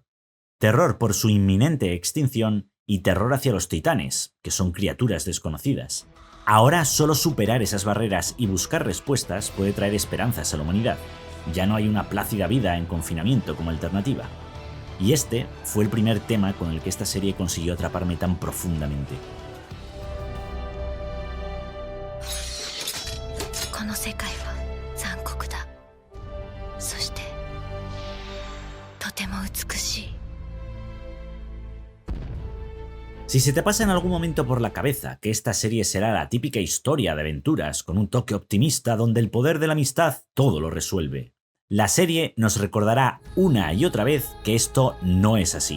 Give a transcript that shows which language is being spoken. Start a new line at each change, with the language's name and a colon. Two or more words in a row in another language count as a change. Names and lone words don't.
Spanish: Terror por su inminente extinción y terror hacia los titanes, que son criaturas desconocidas. Ahora solo superar esas barreras y buscar respuestas puede traer esperanzas a la humanidad. Ya no hay una plácida vida en confinamiento como alternativa. Y este fue el primer tema con el que esta serie consiguió atraparme tan profundamente.
Japanese: この世界は残酷だ。そしてとても美しい。
Spanish: Si se te pasa en algún momento por la cabeza que esta serie será la típica historia de aventuras con un toque optimista donde el poder de la amistad todo lo resuelve, la serie nos recordará una y otra vez que esto no es así.